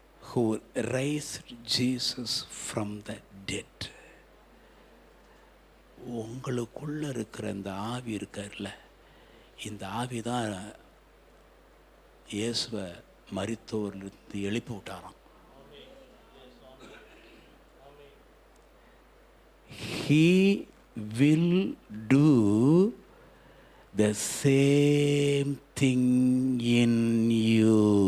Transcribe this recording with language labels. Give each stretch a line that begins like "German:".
English: Who raised Jesus from the dead.
Tamil: உங்களுக்குள்ள இருக்கிற இந்த ஆவி இருக்கார்ல, இந்த ஆவி தான் இயேசுவை மரித்தோரிலிருந்து எழுப்பி விட்டாராம்.
English: He will do the same thing in you.